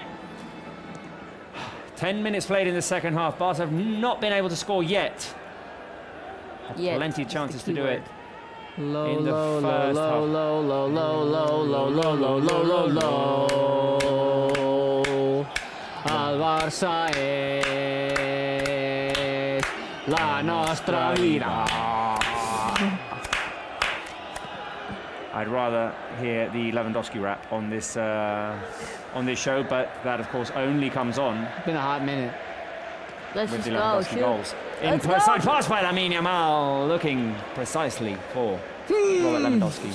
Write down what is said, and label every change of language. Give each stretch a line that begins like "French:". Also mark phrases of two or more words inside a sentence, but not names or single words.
English: 10 minutes played in the second half. Barca have not been able to score yet. Had Yet plenty of is the chances to key do word. it. Low, In the low, first low, half. low, low, low, low, low, low, low, low, low, low.
Catalan: Al Barça es la nostra vida.
English: I'd rather hear the Lewandowski rap on this show, but that of course only comes on It's been a hot minute. Let's with just the go. Lewandowski Shoot. goals. Let's Inside go. pass by Lamine Yamal, looking precisely for Robert Lewandowski.